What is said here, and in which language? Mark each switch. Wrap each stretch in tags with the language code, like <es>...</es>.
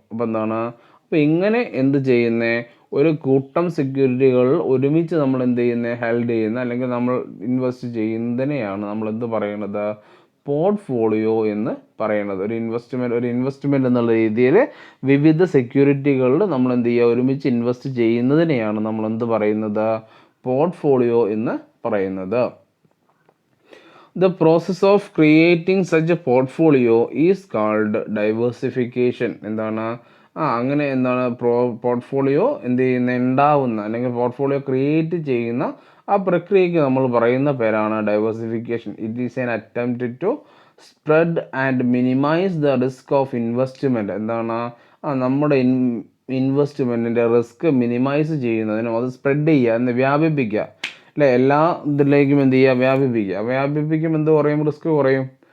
<ml>അപ്പോൾ എന്താണ്, അപ്പോൾ ഇങ്ങനെ എന്ത് ചെയ്യുന്നത്, ഒരു കൂട്ടം സെക്യൂരിറ്റികൾ ഒരുമിച്ച് നമ്മൾ എന്ത് ചെയ്യുന്നത്, ഹെൽഡ് ചെയ്യുന്ന അല്ലെങ്കിൽ നമ്മൾ ഇൻവെസ്റ്റ് ചെയ്യുന്നതിനെയാണ് നമ്മൾ എന്ത് പറയുന്നത്, പോർട്ട്ഫോളിയോ എന്ന് പറയുന്നത്. ഒരു ഇൻവെസ്റ്റ്മെൻറ്റ് എന്നുള്ള രീതിയിൽ വിവിധ സെക്യൂരിറ്റികളിൽ നമ്മൾ എന്ത് ചെയ്യുക, ഒരുമിച്ച് ഇൻവെസ്റ്റ് ചെയ്യുന്നതിനെയാണ് നമ്മൾ എന്ത് പറയുന്നത്, പോർട്ട്ഫോളിയോ എന്ന് പറയുന്നത്.</ml> <en>The process of creating such a portfolio is called diversification.</en> <ml>എന്താണ് അങ്ങനെ എന്താണ് പോർട്ട്ഫോളിയോ എന്ത് ചെയ്യുന്ന ഉണ്ടാവുന്ന അല്ലെങ്കിൽ പോർട്ട്ഫോളിയോ ക്രിയേറ്റ് ചെയ്യുന്ന ആ പ്രക്രിയയ്ക്ക് നമ്മൾ പറയുന്ന പേരാണ് diversification.</ml> <en>It is an attempt to spread and minimise the risk of investment.</en> <ml>എന്താണ് നമ്മുടെ ഇൻവെസ്റ്റ്മെൻറ്റിൻ്റെ റിസ്ക് മിനിമൈസ് ചെയ്യുന്നതിനും അത് സ്പ്രെഡ് ചെയ്യുക എന്ന് വ്യാപിപ്പിക്കുക അല്ലേ, എല്ലാ ഇതിലേക്കും എന്ത് ചെയ്യുക, വ്യാപിപ്പിക്കും എന്ത് കുറയും, റിസ്ക് കുറയും.</ml>